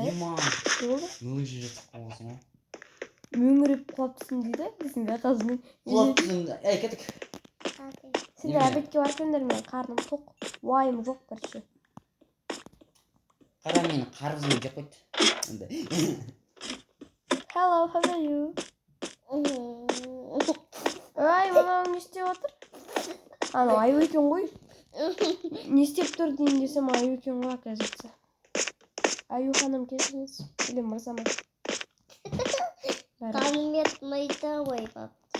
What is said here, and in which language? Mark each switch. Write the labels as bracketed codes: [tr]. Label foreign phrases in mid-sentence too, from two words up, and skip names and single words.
[kk] Ема. Не болды? Мөңіріп жатып қалғансың ғой. Мөңіріп құлаптысың дейді, десіңдер қазір. Құлаптысың, кеттік. Сендер әбетке барып келіңдер, мен қарным тоқ. Уайым жоқ, короче. Қара мені қарызымды жеп қойды. [en] Hello, how are you? [kk] Ай, мамам не істеп отыр? Анау аю екен ғой. Не істеп тұр дейін десем, аю екен ғой, оказывается. Аю ханым кешіріңіз. Или мырза ма? Камет майда ғой бапты.